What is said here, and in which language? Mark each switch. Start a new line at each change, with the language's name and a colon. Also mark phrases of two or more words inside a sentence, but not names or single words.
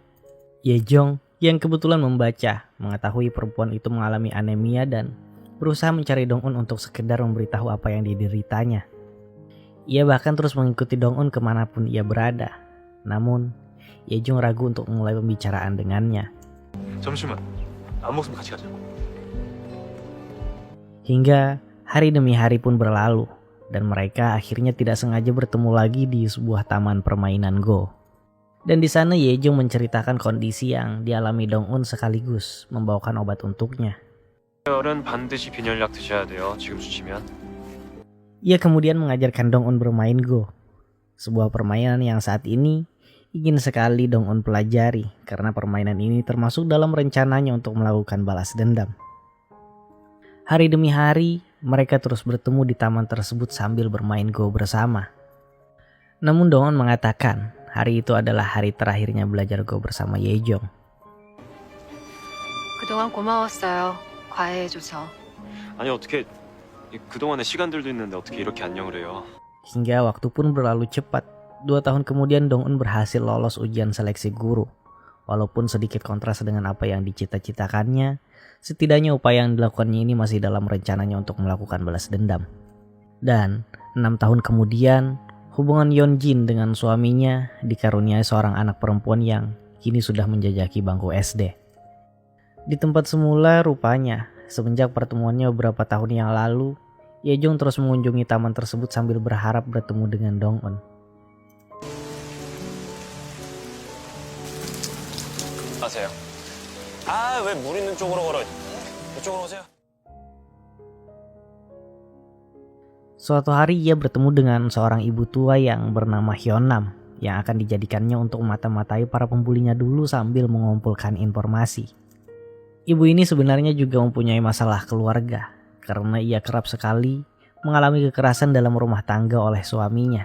Indonesian: Ye-jong yang kebetulan membaca, mengetahui perempuan itu mengalami anemia dan berusaha mencari Dong-un untuk sekedar memberitahu apa yang dideritanya. Ia bahkan terus mengikuti Dong-un kemanapun ia berada. Namun, Ye-jong ragu untuk memulai pembicaraan dengannya.
Korean: 잠시만. 안 먹으면 같이 가자.
Indonesian: Hingga hari demi hari pun berlalu dan mereka akhirnya tidak sengaja bertemu lagi di sebuah taman permainan Go. Dan di sana Ye-jong menceritakan kondisi yang dialami Dong-un sekaligus membawakan obat untuknya.
Korean: 열은 반드시 빈혈약 드셔야 돼요. 지금 주시면.
Indonesian: Ia kemudian mengajarkan Dong-un bermain Go, sebuah permainan yang saat ini ingin sekali Dong-un pelajari karena permainan ini termasuk dalam rencananya untuk melakukan balas dendam. Hari demi hari, mereka terus bertemu di taman tersebut sambil bermain Go bersama. Namun Dong-un mengatakan hari itu adalah hari terakhirnya belajar Go bersama Ye-jong.
Korean: 그동안 고마웠어요. 과외해줘서. 아니 어떻게 그동안의 시간들도 있는데 어떻게 이렇게 안녕을 해요?
Indonesian: Hingga waktu pun berlalu cepat. 2 tahun kemudian Dong-un berhasil lolos ujian seleksi guru. Walaupun sedikit kontras dengan apa yang dicita-citakannya, setidaknya upaya yang dilakukannya ini masih dalam rencananya untuk melakukan balas dendam. Dan 6 tahun kemudian, hubungan Yeonjin dengan suaminya dikaruniai seorang anak perempuan yang kini sudah menjajaki bangku SD. Di tempat semula rupanya, semenjak pertemuannya beberapa tahun yang lalu, Ye-jong terus mengunjungi taman tersebut sambil berharap bertemu dengan Dong-un.
Korean: 아세요? 아, 왜 물 있는 쪽으로 걸어? 이쪽으로 오세요.
Indonesian: Suatu hari ia bertemu dengan seorang ibu tua yang bernama Hyunam yang akan dijadikannya untuk mata-matai para pembulinya dulu sambil mengumpulkan informasi. Ibu ini sebenarnya juga mempunyai masalah keluarga karena ia kerap sekali mengalami kekerasan dalam rumah tangga oleh suaminya.